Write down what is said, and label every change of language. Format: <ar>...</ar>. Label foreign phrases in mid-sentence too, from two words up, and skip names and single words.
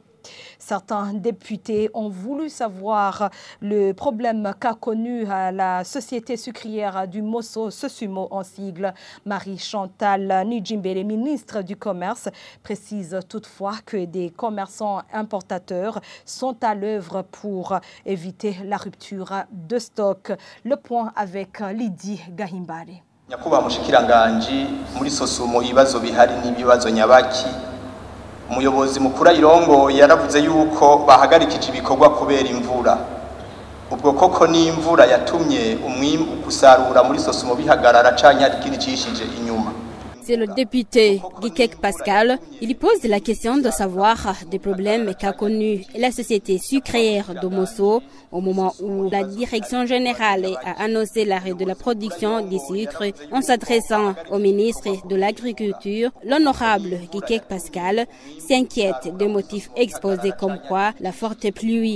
<fr>Certains députés ont voulu savoir le problème qu'a connu la société sucrière du Mosso, Sosumo en sigle. Marie-Chantal Nijimbere, ministre du Commerce, précise toutefois que des commerçants importateurs sont à l'œuvre pour éviter la rupture de stock. Le point avec Lydie Gahimbare.</fr> <rn>Nyakubahwa mushikiranganji muri Sosumo ibibazo bihari n'ibibazo nyabaki. Umuyobozi mukuru irongo yaravuze yuko bahagarikije ibikorwa kubera imvura. Ubwo koko ni imvura yatumye umwimbu gusarura muri Sosumo bihagarara canke arikiricishije inyuma.</rn> <fr>C'est le député Guikek Pascal. Il pose la question de savoir des problèmes qu'a connu la société sucrière de Mosso au moment où la direction générale a annoncé l'arrêt de la production du sucre. En s'adressant au ministre de l'Agriculture, l'honorable Guikek Pascal s'inquiète des motifs exposés comme quoi la forte pluie.</fr>